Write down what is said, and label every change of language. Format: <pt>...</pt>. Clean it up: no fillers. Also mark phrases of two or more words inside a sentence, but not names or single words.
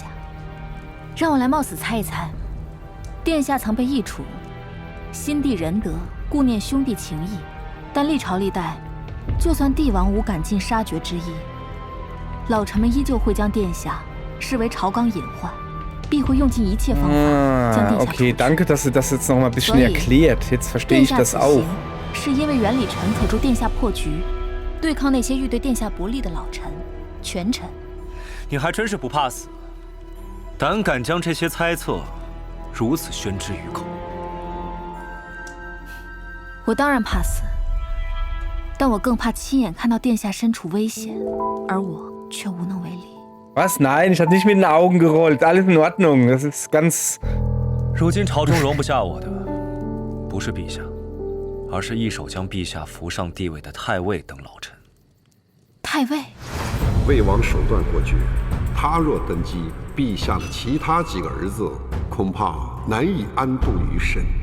<zh>让我来冒死猜一猜，殿下曾被易处，心地仁德，顾念兄弟情谊，但历朝历代，就算帝王无赶尽杀绝之意，老臣们依旧会将殿下视为朝纲隐患，必会用尽一切方法将殿下除</zh> <de>Okay,</de> <zh>去。</zh> <de>danke, dass du das jetzt noch mal ein bisschen</de> <zh>所以</zh> <de>erklärt. Jetzt verstehe</de> <zh>殿</zh> <de>ich</de> <zh>下</zh> <de>das</de> <zh>此</zh> <de>auch.</de> <zh>行，是因为袁礼臣可助殿下破局，对抗那些欲对殿下不利的老臣、权臣。你还真是不怕死，胆敢将这些猜测如此宣之于口。我当然怕死，但我更怕亲眼看到殿下身处危险，而我却无能为力。</zh> <de>Was? Nein, ich habe nicht mit den Augen gerollt. Alles in Ordnung. Das ist ganz...</de> <zh>如今朝中容不下我的，不是陛下，而是一手将陛下扶上帝位的太尉等老臣。太尉。魏王手段过绝，他若登基，陛下的其他几个儿子恐怕难以安度于身。</zh>